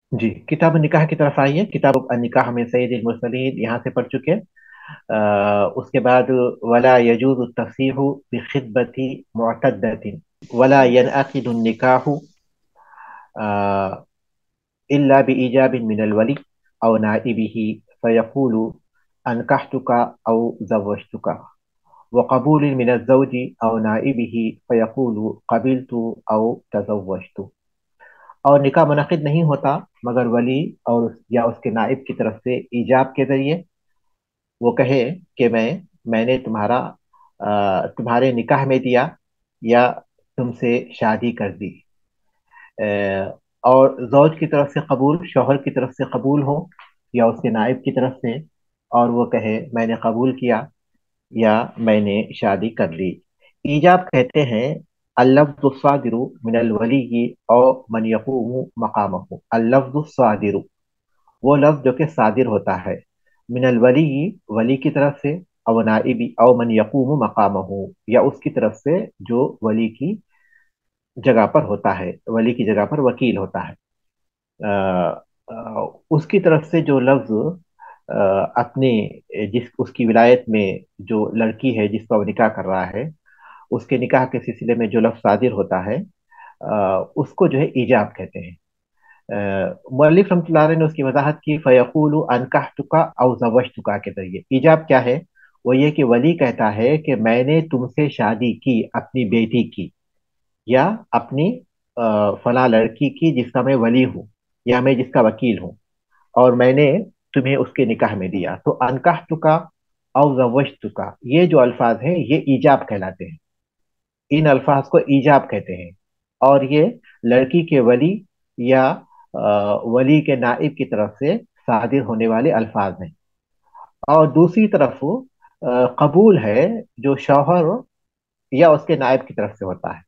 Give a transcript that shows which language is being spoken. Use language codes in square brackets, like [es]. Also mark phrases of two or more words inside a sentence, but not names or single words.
[hi] जी, किताब निकाह की तरफ आइए। किताब निकाह में [ar] سيد المرسلين [hi] यहाँ से पढ़ चुके हैं। [ar] بعد ذلك ولا يجوز تفسيحه بخطبة معتدة ولا ينعقد النكاح إلا بإيجاب من الولي أو نائبه فيقول أنكحتك أو زوجتك وقبول من الزوج أو نائبه فيقول قبلت أو تزوجت. [hi] और निकाह मुनक़िद नहीं होता मगर वली और या उसके नाइब की तरफ से ईजाब के जरिए। वो कहे कि मैंने तुम्हारे निकाह में दिया या तुमसे शादी कर दी। और जौज की तरफ से कबूल, शौहर की तरफ से कबूल हो या उसके नाइब की तरफ से, और वो कहे मैंने कबूल किया या मैंने शादी कर ली। ईजाब कहते हैं [ar] اللفظ الصادر من الولي [hi] और [ar] من يقوم مقامه. اللفظ الصادر [hi] वो लफ्ज़ जो कि सादिर होता है, [ar] من الولي [hi] वली की तरफ से, [ar] أو نائبه أو من يقوم مقامه [hi] या उसकी तरफ से जो वली की जगह पर होता है, वली की जगह पर वकील होता है। उसकी तरफ से जो लफ्ज़ अपने जिस उसकी विलायत में जो लड़की है जिसका वो निकाह कर रहा है, उसके निकाह के सिलसिले में जो लफ्ज़ सादिर होता है, उसको जो है ईजाब कहते हैं। मुअल्लिफ [ar] رحمة الله عليه [hi] ने उसकी वजाहत की [ar] فيقول أنكحتك أو زوجتك [hi] के जरिए। ईजाब क्या है? वो ये कि वली कहता है कि मैंने तुमसे शादी की अपनी बेटी की या अपनी फला लड़की की जिसका मैं वली हूँ या मैं जिसका वकील हूँ, और मैंने तुम्हें उसके निकाह में दिया। तो [ar] أنكحتك أو زوجتك [hi] ये जो अल्फाज हैं ये ईजाब कहलाते हैं। इन अल्फाज को ईजाब कहते हैं, और ये लड़की के वली या वली के नाइब की तरफ से सादिर होने वाले अल्फाज हैं। और दूसरी तरफ कबूल है जो शौहर या उसके नाइब की तरफ से होता है।